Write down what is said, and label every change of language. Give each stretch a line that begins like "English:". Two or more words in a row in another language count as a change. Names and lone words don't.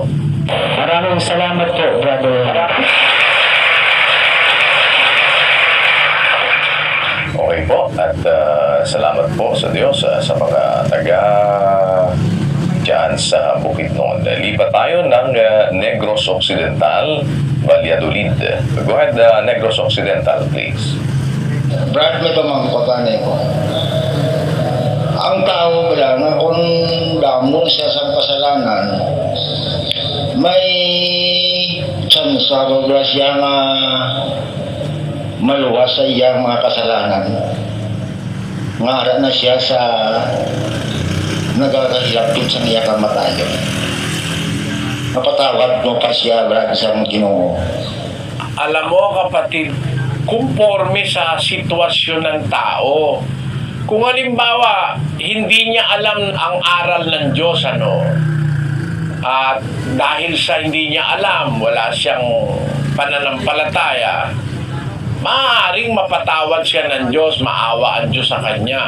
Filipino: Maraming salamat po, brother. Okay po, at salamat po sa Diyos sa mga taga dyan sa Bukidnon. Lipat tayo ng Negros Occidental, Valladolid.
English: Go ahead, Negros Occidental, please.
Hiligaynon: Brad, may pamangkapanay ko. Ang tao pala na kung damo siya sa kasalanan, may chance sa siya nga maluwas sa iyang mga kasalanan. Ngara na siya sa nagkakahilapit sa iya kamatayon. Mapatawad mo pa siya, Brad, sa mga Ginoo.
Filipino: Alam mo, kapatid, kumporme sa sitwasyon ng tao. Kung halimbawa, hindi niya alam ang aral ng Diyos, at dahil sa hindi niya alam, wala siyang pananampalataya, maaaring mapatawad siya ng Diyos, maawa ang Diyos sa kanya.